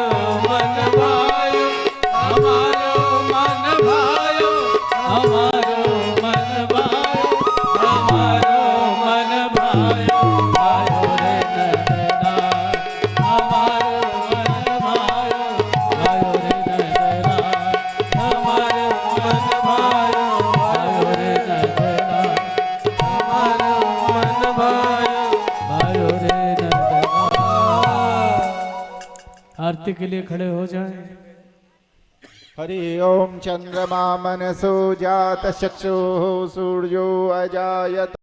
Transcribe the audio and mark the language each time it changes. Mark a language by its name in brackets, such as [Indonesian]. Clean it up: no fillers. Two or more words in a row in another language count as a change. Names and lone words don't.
[Braj] मन भायो हमारो मन भायो हमारो मन भायो हमारो मन भायो भायो रे नंदरा हमारो मन भायो भायो रे नंदना हमारो मन भायो भायो रे नंदना हमारो मन भायो भायो रे नंदना। [Hindi] आरती के लिए खड़े हो जाएं। [Sanskrit] हरि ओम चंद्रमा मनसो जात चक्षुः सूर्यो अजायत